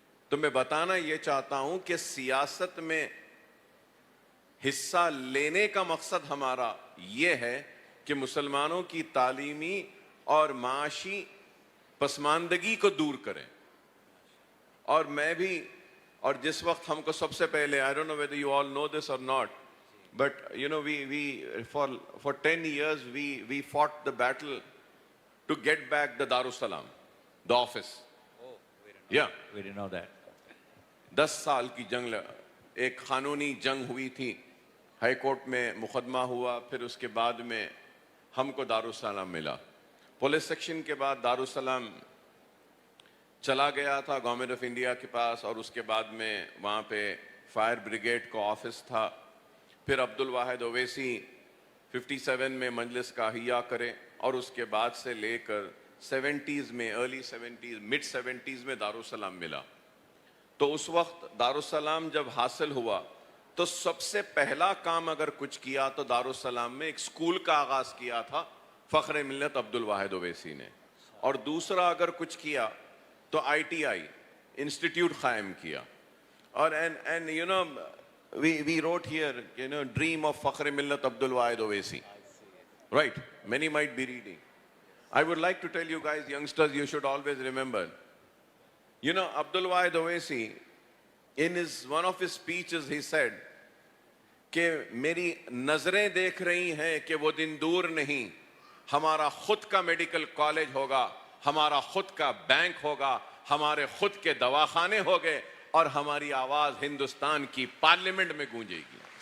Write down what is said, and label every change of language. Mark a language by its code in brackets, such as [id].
[ur] تو میں بتانا یہ چاہتا ہوں کہ سیاست میں حصہ لینے کا مقصد ہمارا یہ ہے کہ مسلمانوں کی تعلیمی اور معاشی پسماندگی کو دور کریں. اور میں بھی, اور جس وقت ہم کو سب سے پہلے, [en] I don't know whether you all know this or not, but we for 10 years we fought the battle to get back the Darussalam, the office. Oh, we didn't know that. [ur] 10 سال کی جنگ, ایک قانونی جنگ ہوئی تھی, ہائی کورٹ میں مقدمہ ہوا, پھر اس کے بعد میں ہم کو دارالسلام ملا. پولیس سیکشن کے بعد دارالسلام چلا گیا تھا گورنمنٹ آف انڈیا کے پاس, اور اس کے بعد میں وہاں پہ فائر بریگیڈ کا آفس تھا. پھر عبدالواحد اویسی 57 میں مجلس کا احیا کرے, اور اس کے بعد سے لے کر 70s میں, ارلی 70s, مڈ 70s میں دارالسلام ملا. تو اس وقت دارالسلام جب حاصل ہوا تو سب سے پہلا کام اگر کچھ کیا تو دارالسلام میں ایک اسکول کا آغاز کیا تھا فخر ملت عبدالواحد اویسی نے, اور دوسرا اگر کچھ کیا تو ITI انسٹیٹیوٹ قائم کیا. [en] اور and you know we wrote here, you know, dream of Fakhr Millat Abdul Wahid Owaisi, right? Many might be reading. I would like to tell you guys, youngsters, you should always remember, you know, Abdul Wahid Owaisi, in one of his speeches, he said [ur] کہ میری نظریں دیکھ رہی ہیں کہ وہ دن دور نہیں, ہمارا خود کا میڈیکل کالج ہوگا, ہمارا خود کا بینک ہوگا, ہمارے خود کے دواخانے ہو گئے, اور ہماری آواز ہندوستان کی پارلیمنٹ میں گونجے گی.